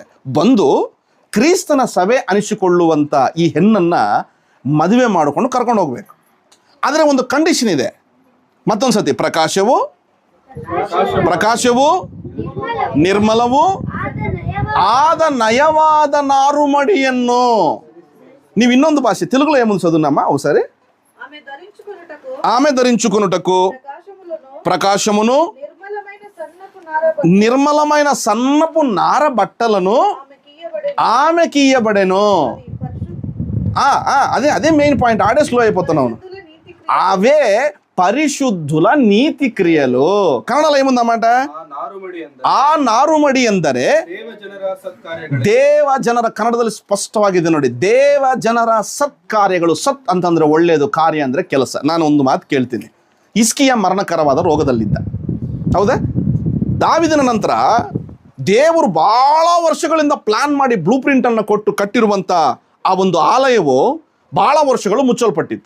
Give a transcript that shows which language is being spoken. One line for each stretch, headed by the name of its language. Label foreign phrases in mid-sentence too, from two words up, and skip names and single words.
Kannada: ಬಂದು ಕ್ರಿಸ್ತನ ಸಭೆ ಅನಿಸಿಕೊಳ್ಳುವಂಥ ಈ ಹೆಣ್ಣನ್ನು ಮದುವೆ ಮಾಡಿಕೊಂಡು ಕರ್ಕೊಂಡು ಹೋಗ್ಬೇಕು. ಆದರೆ ಒಂದು ಕಂಡೀಷನ್ ಇದೆ. ಮತ್ತೊಂದು ಸತಿ, ಪ್ರಕಾಶವು ನಿರ್ಮಲವು ಆದ ನಯವಾದ ನಾರುಮಡಿಯನ್ನು. ನೀವು ಇನ್ನೊಂದು
Telugu: భాష తెలుగులో ఏముంది చదువునమ్మా ఒకసారి. ఆమె ధరించుకొనుటకు ప్రకాశమును నిర్మలమైన సన్నపు నార బట్టలను ఆమె కీయబడెను. అదే
English: main point.
Telugu: ఆడే స్లో అయిపోతున్నావు. అవే పరిశుద్ధుల నీతి క్రియలు. కన్నడలో ఏముందన్నమాట?
Kannada: ಆ ನಾರುಮಡಿ ಎಂದರೆ ದೇವ ಜನರ, ಕನ್ನಡದಲ್ಲಿ ಸ್ಪಷ್ಟವಾಗಿದೆ ನೋಡಿ, ದೇವ ಜನರ ಸತ್ಕಾರ್ಯಗಳು. ಸತ್ ಅಂತಂದ್ರೆ ಒಳ್ಳೆಯದು, ಕಾರ್ಯ ಅಂದ್ರೆ ಕೆಲಸ. ನಾನು ಒಂದು ಮಾತು ಕೇಳ್ತೀನಿ. ಹಿಸ್ಕಿಯ ಮರಣಕರವಾದ ರೋಗದಲ್ಲಿದ್ದ, ಹೌದಾ? ದಾವಿದನ ನಂತರ ದೇವರು ಬಹಳ ವರ್ಷಗಳಿಂದ ಪ್ಲಾನ್ ಮಾಡಿ
English: blue print
Kannada: ಅನ್ನು ಕೊಟ್ಟು ಕಟ್ಟಿರುವಂತ ಆ ಒಂದು ಆಲಯವು ಬಹಳ ವರ್ಷಗಳು ಮುಚ್ಚಲ್ಪಟ್ಟಿತ್ತು.